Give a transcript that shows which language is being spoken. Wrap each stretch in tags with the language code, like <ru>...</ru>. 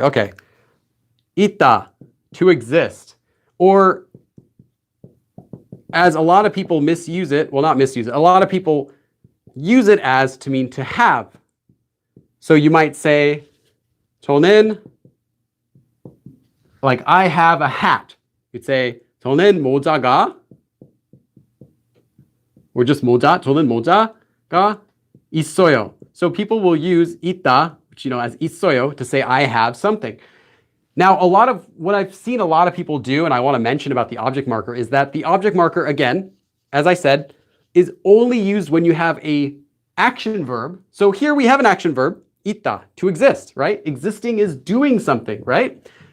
<en>Okay, ita, to exist, or as a lot of people misuse it, well, not misuse it, a lot of people use it as to mean to have. So you might say, 저는, like I have a hat. You'd say,</en> <ko>저는 모자가,</ko> <en>or just 모자,</en> <ko>저는 모자가 있어요.</ko> <en>So people will use 있다, which as 있어요, to say I have something. Now, a lot of what I've seen a lot of people do, and I want to mention about the object marker, is that the object marker, again, as I said, is only used when you have a action verb. So here we have an action verb, 있다, to exist, right? Existing is doing something, right?</en>